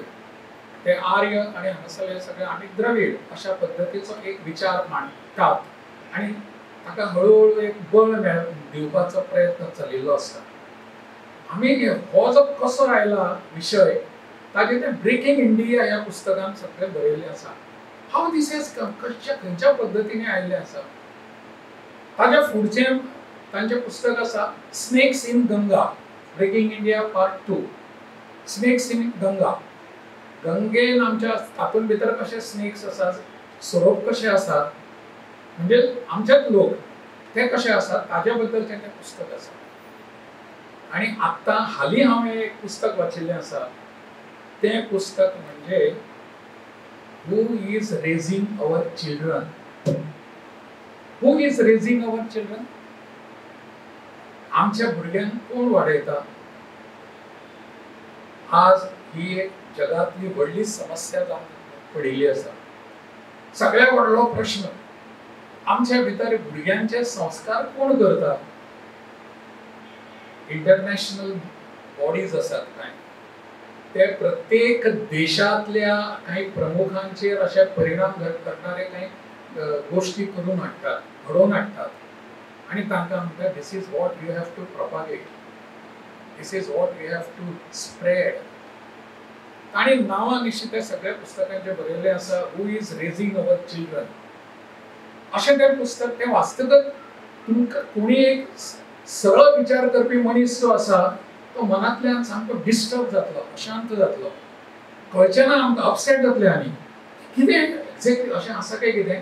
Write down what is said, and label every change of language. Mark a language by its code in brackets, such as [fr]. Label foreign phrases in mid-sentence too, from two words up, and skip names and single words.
[kok] ते आर्य आणि हांगासरले सगळे आमी द्रविड अशा पद्दतीचो एक विचार मांडटात आणि ताका हळूहळू एक बळ दिवपाचो प्रयत्न चलिल्लो आसता. आमी हो जो कसो आयला विशय ताजे ते ब्रेकिंग इंडिया ह्या पुस्तकान सगळें बरयल्लें आसा. हाव [en] this is [kok] खंयच्या पद्दतीने आयिल्लें आसा. ताज्या फुडचें तांचें पुस्तक आसा स्नेक्स इन गंगा, ब्रेकिंग इंडिया पार्ट 2. स्नेक्स इन गंगा. गंगेन आमच्या तातूंत भितर कशे स्नेक्स आसात, सोरोप कशे आसात, म्हणजे आमचेच लोक ते कशे आसात ताज्या बद्दलचें तें पुस्तक आसा. आनी आत्तां हालीं हांवें एक पुस्तक वाचिल्लें आसा. तें पुस्तक म्हणजे हू इज रेजिंग अवर चिल्ड्रन. हू इज रेजिंग अवर चिल्ड्रन. आमच्या भुरग्यांक कोण वाडयता. आज ही एक जगातली व्हडली समस्या जावन पडिल्ली आसा. सगळ्यात व्हडलो प्रश्न आमच्या भितर भुरग्यांचे संस्कार कोण करता. [en] international bodies [kok] आसात कांय, ते प्रत्येक देशांतल्या काही प्रमुखांचेर अशे परिणाम करणारे काही गोष्टी करून हाडटात, घडोवन हाडटात आणि तांकां म्हणटात [en] this is what you have to propagate, this is what you have to spread. [kok] आणि नांवां निश्चित त्या सगळ्या पुस्तकांचे बरयल्लें आसा हू इज रेजिंग अवर चिल्ड्रन. अशें तें पुस्तक तें वाचतकच तुमकां कोणी एक सरळ विचार करपी मनीस जो आसा तो मनांतल्यान सामको डिस्टर्ब जातलो, अशांत जातलो, कळचें ना आमकां, अपसेट जातले आमी कितें एक्झॅक्टली अशें आसा काय कितें.